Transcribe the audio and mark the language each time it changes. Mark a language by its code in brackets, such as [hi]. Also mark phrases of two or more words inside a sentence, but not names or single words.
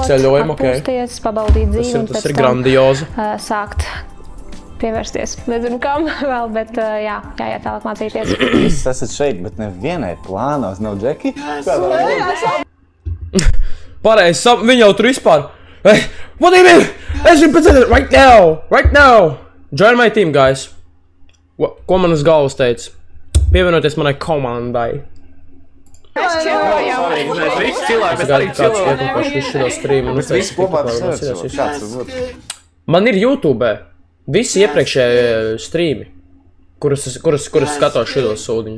[lv] 3 ceļojumi, atpūsties, pabaudīt dzīvi un Tas pēc ir tam grandiozi. Sākt pievērsties. Nezinu kam vēl, bet jā, jāiet tālāk mācīties. Jūs esat šeit, bet nevienai plānos nav Džeki. Pareizi, viņi jau tur vispār. [en] Hey, what do you mean? [lv] Es viņu pēc [en] right now. Join my team, guys. [lv] Ko man uz galvas teica? Pievienoties manai komandai. Mēs visi cilvēki, mēs arī cilvēki. Man ir YouTube visi iepriekšējie streami, kurus skatos šitos sūdiņus.